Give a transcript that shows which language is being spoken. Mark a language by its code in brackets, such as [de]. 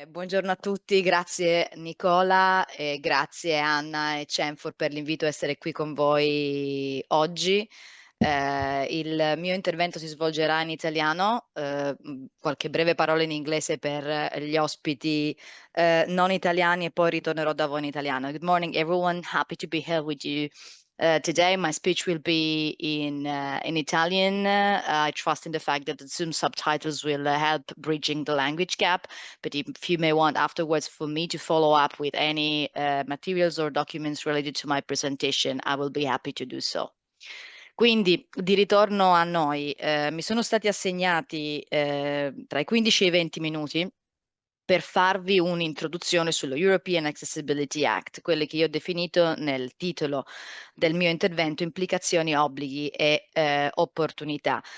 [it] Buongiorno a tutti, grazie Nicola e grazie Anna e Cenfor per l'invito a essere qui con voi oggi. Il mio intervento si svolgerà in italiano, qualche breve parola in inglese per gli ospiti non italiani e poi ritornerò da voi in italiano. [en] Good morning everyone, happy to be here with you. Today my speech will be in Italian. I trust in the fact that the Zoom subtitles will help bridging the language gap, but if you may want afterwards for me to follow up with any materials or documents related to my presentation, I will be happy to do so. [it] Quindi, di ritorno a noi, mi sono stati assegnati tra i 15 e i 20 minuti per farvi un'introduzione sullo European Accessibility Act, quelle che io ho definito nel titolo del mio intervento implicazioni, obblighi e opportunità.